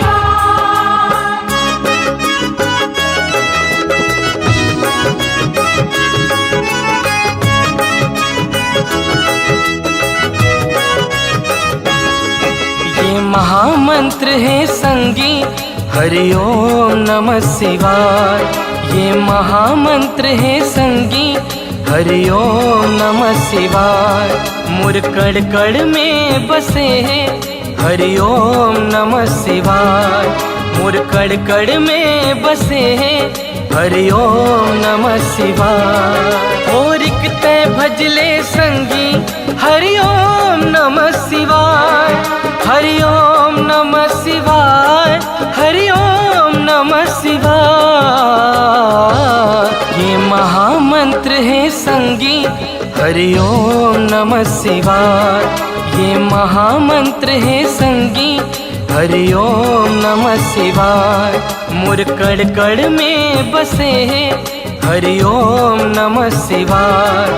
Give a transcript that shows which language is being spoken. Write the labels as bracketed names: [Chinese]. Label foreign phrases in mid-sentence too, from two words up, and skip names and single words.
[Chhattisgarhi] ये महामंत्र है संगी [Sanskrit] हरि ओम नमः शिवाय। [Chhattisgarhi] ये महामंत्र है संगी [Sanskrit] हरि ओम नमः शिवाय। [Chhattisgarhi] मुर कड़ कड़ में बसे हैं [Sanskrit] हरि ओम नमः शिवाय। [Chhattisgarhi] मुर कड़ कड़ में बसे हैं [Sanskrit] हरि ओम नमः शिवाय। [Chhattisgarhi] और इकते भजले संगी [Sanskrit] हरि ओम नमः शिवाय, हरि ओम नमः शिवाय, हरि ओम नमः शिवाय। [Chhattisgarhi] ये महामंत्र है संगी [Sanskrit] हरि ओम नमः शिवाय। [Chhattisgarhi] ये महामंत्र है संगी [Sanskrit] हरि ओम नमः शिवाय। [Chhattisgarhi] मुर कड़ कड़ में बसे हैं [Sanskrit] हरि ओम नमः शिवाय।